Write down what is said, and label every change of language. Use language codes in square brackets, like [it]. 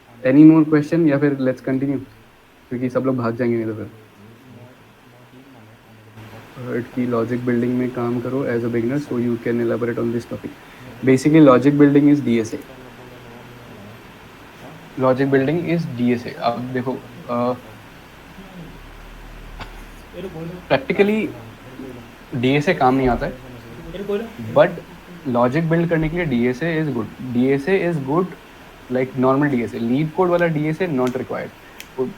[en] Any more question [hi] या फिर [en] let's continue, [hi] क्योंकि सब लोग भाग जाएंगे नहीं तो फिर। [en] Heard कि logic building [hi] में काम करो [en] as a beginner, so you can elaborate on this topic. Basically logic building is DSA. Logic building is DSA. [hi] अब देखो प्रैक्टिकली DSA काम नहीं आता है, बट लॉजिक बिल्ड करने के लिए [en] DSA is good. DSA is good like normal DSA, LeetCode वाला DSA not required.